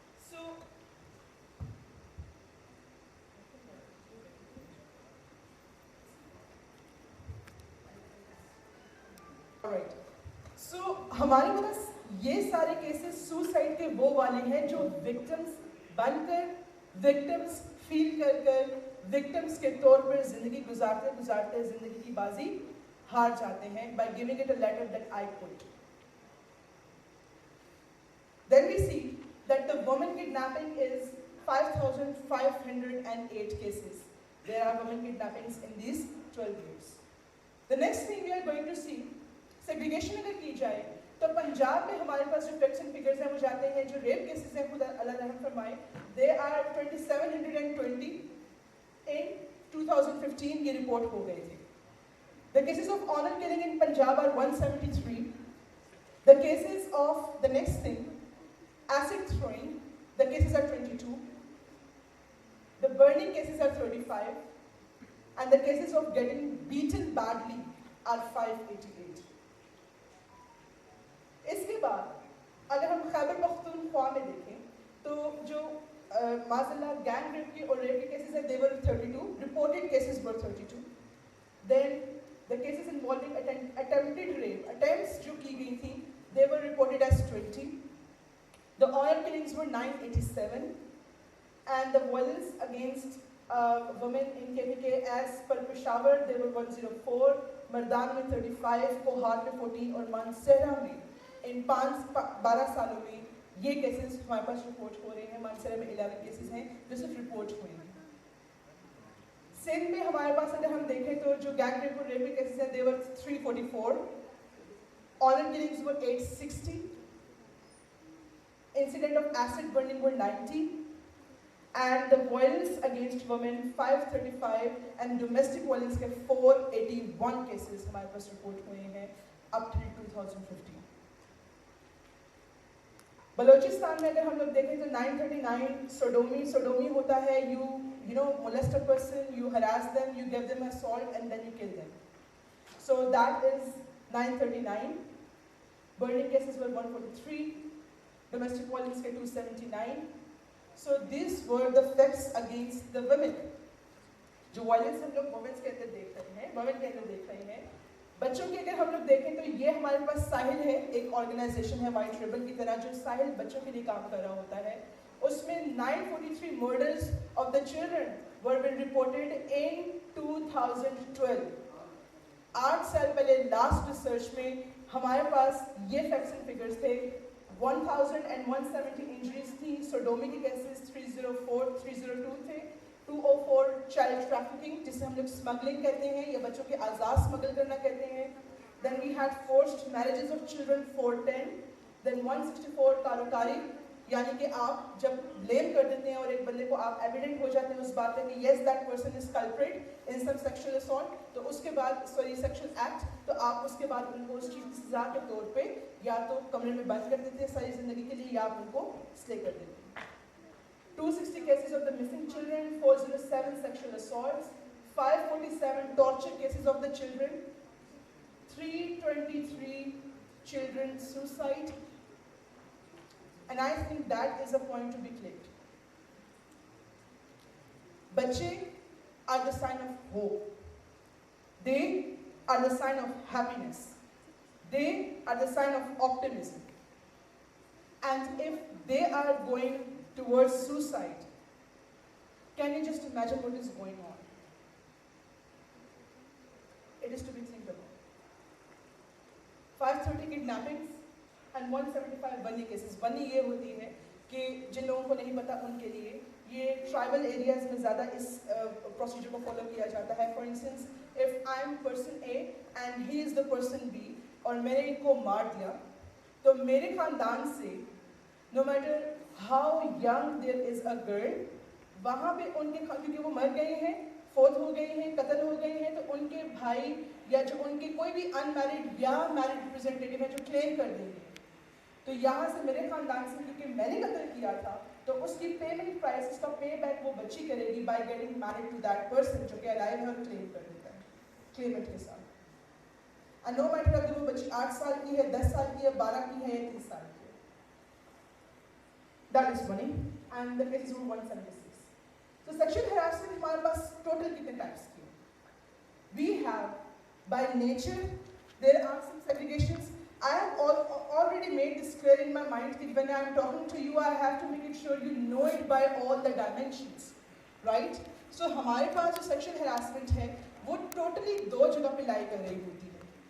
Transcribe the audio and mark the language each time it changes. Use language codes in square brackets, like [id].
[hi] So alright, सो हमारे पास ये सारे केसेस सुसाइड के वो वाले हैं जो विक्टिम्स बनकर, विक्टिम्स फील कर कर, विक्टिम्स के तौर पर जिंदगी गुजारते गुजारते जिंदगी की बाजी हार जाते हैं [en] by giving it a letter that I quit. Then we see that the woman kidnapping is 5,508 cases. There are women kidnappings in these 12 years. The next thing we are going to see, [hi] segregation अगर की जाए तो पंजाब में हमारे पास जो facts and figures हैं वो जाते हैं, जो रेप केसेस हैं खुदा अल्लाह रहम फरमाए, [en] they are 2720 in 2015 [hi] ये रिपोर्ट हो गए थे। [en] The cases of honor killing in Punjab are 173. The cases of the next thing, acid throwing, the cases are 22. The burning cases are 35, and the cases of getting beaten badly are 588. [hi] इसके बाद अगर हम खैबर पख्तूनख्वा में देखें तो जो माज़ल्लाह gang rape के और रेप के केसेस हैं, [en] they were 32, reported cases were 32. Then the cases involving attempted rape, attempts [hi] जो की गई थी, [en] they were reported as 20. The honor killings were 987, and the violence against women in KPK as per Peshawar they were 104, [hi] Mardan में 35, कोहार में 14 और मानसरा में इन 12 सालों में ये केसेस हमारे पास रिपोर्ट हो रहे हैं। मानसरा में 11 केसेस हैं जो सिर्फ रिपोर्ट हुए हैं। सिंध में हमारे पास अगर हम देखें तो जो गैंग रेप और रेप के केसेस हैं, [en] they were 344, honor killings were 860, incident of acid burning were 90, and the violence against women 535, and [hi] domestic violence के 481 cases हमारे पास रिपोर्ट हुए हैं [en] up till 2015। [hi] बलोचिस्तान में अगर हम लोग देखें तो 939 सोडोमी होता है, [en] you know molest a person, you harass them, you give them assault and then you kill them. So that is 939. Burning cases were 143, domestic violence के 279. So these were the facts against the women. [hi] जो violence हम लोग women's के अंदर देख रहे हैं, women के अंदर देख रहे हैं। बच्चों के अगर हम लोग देखें तो ये हमारे पास साहिल है, एक ऑर्गेनाइजेशन है व्हाइट रिबन की तरह जो साहिल बच्चों के लिए काम कर रहा होता है। [en] उसमें 943 murders of the children were been reported in 2012. [hi] 8 साल पहले लास्ट रिसर्च में हमारे पास ये फैक्ट्स एंड फिगर्स थे। 1170 इंजरीज थी, सोडोमी के केसेस 302 थे, 204 चाइल्ड ट्रैफिकिंग जिसे हम लोग स्मगलिंग कहते हैं या बच्चों के आज़ाद स्मगल करना कहते हैं। [en] then we had forced marriages of children 410, [hi] then 164 कारोकारी, यानी कि आप जब ब्लेम कर देते हैं और एक बंदे को आप एविडेंट हो जाते हैं उस बात पे कि [en] yes that person is culprit in some sexual assault, [hi] तो उसके बाद सेक्सुअल एक्ट, तो आप उसके बाद उनको उस चीज़ की सजा के तौर पे या तो कमरे में बंद कर देते हैं सारी जिंदगी के लिए या आप उनको स्ले कर देते हैं। [en] 260 cases of the missing children, 407 sexual assaults, 547 torture cases of the children, 323 children suicide, and I think that is a point to be clicked. Bachche are the sign of hope. They are the sign of happiness. They are the sign of optimism. And if they are going towards suicide, can you just imagine what is going on? It is to be think about. 530 kidnappings and 175 बनी cases। [hi] बनी ये होती है कि जिन लोगों को नहीं पता उनके लिए ये ट्राइबल एरियाज में ज़्यादा इस प्रोसीजर को फॉलो किया जाता है। [en] for instance if I am person A and he is the person B [hi] और मैंने इनको मार दिया तो मेरे ख़ानदान से [en] no matter how young there is a girl, [hi] वहाँ पे उनके क्योंकि वो मर गए हैं, फोत हो गए हैं, कत्ल हो गए हैं, तो उनके भाई या जो उनके कोई भी अनमैरिड या मैरिड रिप्रेजेंटेटिव है जो क्लेम कर देंगे, तो यहाँ से मेरे खानदान से क्योंकि मैंने कत्ल किया था, तो उसकी पेमेंट प्राइस, उसका पे बैक वो बच्ची करेगी [en] by getting married to that person [hi] जो कि अलाइव है और क्लेम कर देता है क्लेमेंट के साथ। [en] and no matter [hi] अगर वो बच्ची 8 साल की है, 10 साल की है, 12 की है या 30 साल की है। [en] That is money and the case is rule 176। [hi] तो सेक्शुअल हैरेसमेंट हमारे पास टोटल कितने टाइप्स की? [en] We have by nature, there are some segregations. I have already made this clear in my mind that when I am talking to you, I have to make it sure you know it by all the dimensions, right? [hi] So हमारे पास जो sexual harassment है, वो totally 2 जगह पे lie कर रही होती है।